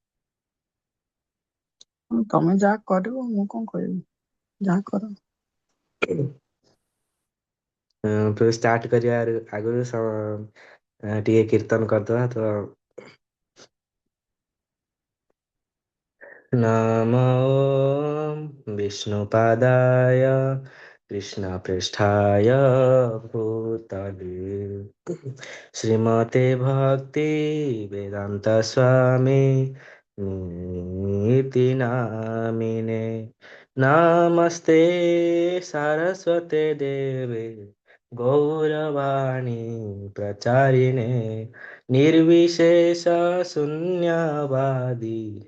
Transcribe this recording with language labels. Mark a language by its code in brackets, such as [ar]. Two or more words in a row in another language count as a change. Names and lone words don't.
[or] ତମେ ଯାହା କରିବ ମୁଁ କଣ କହିବି, ଯାହା କର। ତ ଷ୍ଟାର୍ଟ କରିବା ଆଗରୁ ଟିକେ କୀର୍ତ୍ତନ କରିଦବା ତ। [sa] ନମୋ ବିଷ୍ଣୁପାଦାୟ कृष्णपृष्ठाय भूतले श्रीमते भक्ति वेदांत स्वामी नीति नामिने नमस्ते सरस्वते देवे गौरवाणी प्रचारिणे निर्विशेष शून्यवादी